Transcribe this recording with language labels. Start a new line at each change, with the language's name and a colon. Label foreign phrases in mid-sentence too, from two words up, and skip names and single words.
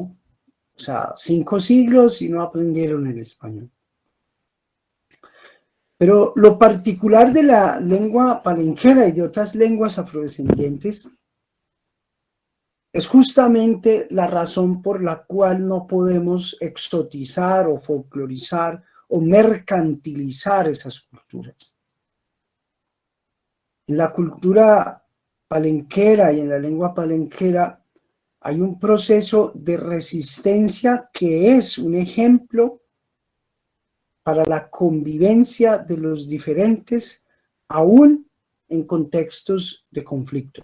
Spanish: O sea, 5 siglos y no aprendieron el español. Pero lo particular de la lengua palenquera y de otras lenguas afrodescendientes es justamente la razón por la cual no podemos exotizar o folclorizar o mercantilizar esas culturas. En la cultura palenquera y en la lengua palenquera hay un proceso de resistencia que es un ejemplo para la convivencia de los diferentes, aún en contextos de conflicto.